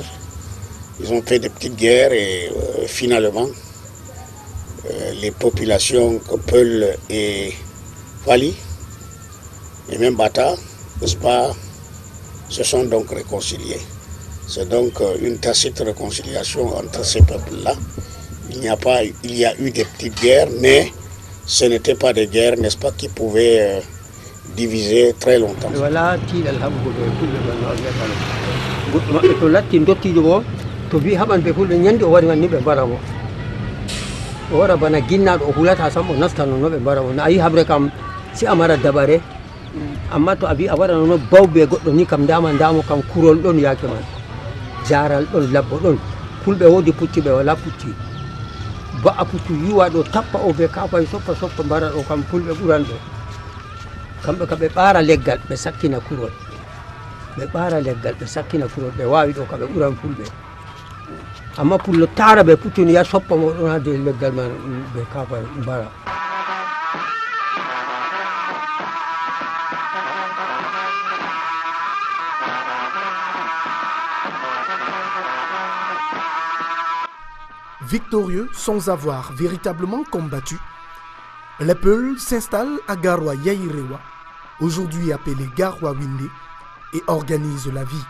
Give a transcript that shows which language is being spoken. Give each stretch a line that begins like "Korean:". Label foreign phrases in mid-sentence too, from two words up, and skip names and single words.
French: Ils ont fait des petites guerres et finalement, les populations Peul et Fali, et même Bata, n'est-ce pas, se sont donc réconciliés. C'est donc une tacite réconciliation entre ces peuples-là. Il y a eu des petites guerres, mais ce n'étaient pas des guerres, n'est-ce pas, qui pouvaient diviser très longtemps. Voilà,
Fula: to wi haɓan ɓe fulɓe ñande o wari man ni ɓe mbara mo o wara bana ginnaɗo o hulata sam o nastano no ɓe mbara mo no a yi haɓre kam si a mara dabare amma to a wi a waɗano no bawɓe goɗɗo ni kam ndamo kam kurol ɗon yake man jaral ɗon labbo ɗon fulɓe woodi pucci ɓe wala pucci ba'a puccu yiwa ɗo tappa o ɓe kafayi soppa mbara ɗo kam fulɓe ɓuran ɗo kamɓe ka ɓe ɓaara leggal ɓe sakkina kurol ɓe wawi ɗo ka ɓe ɓuran fulɓe amma pullo tara ɓe puccuni ya soppa mo ɗon ha de leggal man ɓe kafa mbara.
French: Victorieux sans avoir véritablement combattu, les Peuls s'installent à Garoua Yaïrewa, aujourd'hui appelé Garoua Windé, et organisent la vie.